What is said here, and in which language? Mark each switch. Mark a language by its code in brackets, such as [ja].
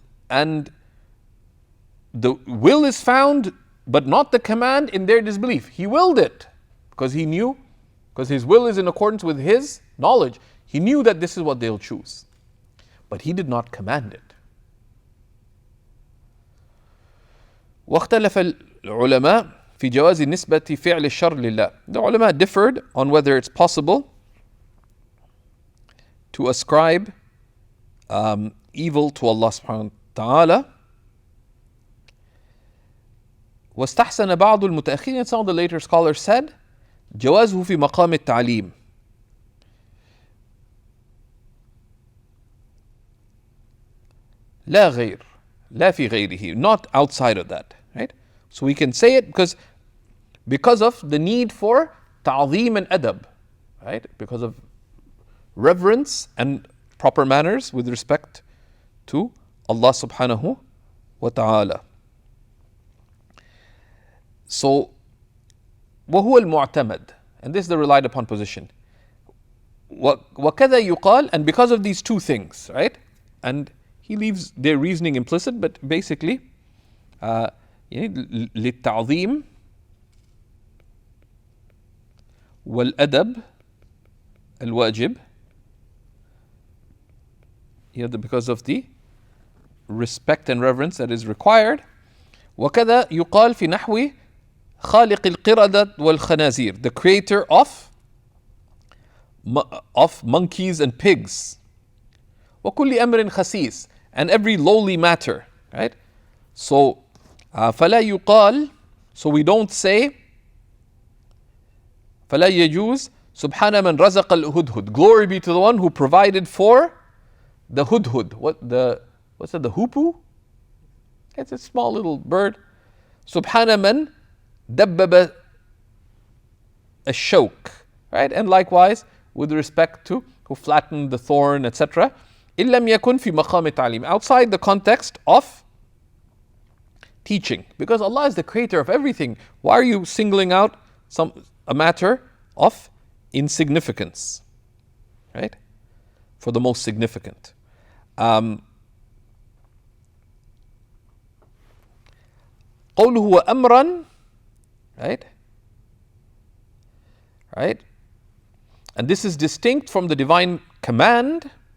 [en] And the will is found, but not the command in their disbelief. He willed it because He knew, because His will is in accordance with His knowledge. He knew that this is what they'll choose. But He did not command it. [ar] واختلف العلماء في جواز نسبة فعل الشر لله. [en] The ulama differed on whether it's possible to ascribe evil to Allah subhanahu wa ta'ala. [ar] واستحسن بعض المتأخرين, [en] some of the later scholars said, [ar] جوازه في مقام التعليم. لا غير. لا في غيره, [en] not outside of that, right? So we can say it because of the need for ta'zeem and adab, right? Because of reverence and proper manners with respect to Allah subhanahu wa ta'ala. So, [ar] وهو المعتمد, [en] and this is the relied upon position. [ar] وكذا يقال, [en] and because of these two things, right? And he leaves their reasoning implicit, but basically, [ar] للتعظيم والأدب الواجب, [en] because of the respect and reverence that is required. [ar] وكذا يقال في نحو خالق القردة والخنازير, [en] the creator of monkeys and pigs. [ar] وكل أمر خسيس, [en] and every lowly matter, right? So [ar] فلا يقال, [en] so we don't say [ar] فلا يجوز سبحان من رزق الهدهد, [en] glory be to the one who provided for the hudhud. What's that, the hoopoe? It's a small little bird. [ar] سبحان من دبب الشوك, [en] right? And likewise with respect to who flattened the thorn, etc. [ar] إن لم يكن في مقام التعليم, [en] outside the context of teaching, because Allah is the creator of everything. Why are you singling out a matter of insignificance, right? For the most significant. [ar] قوله وأمرا, [en] right? Right? And this is distinct from the divine command.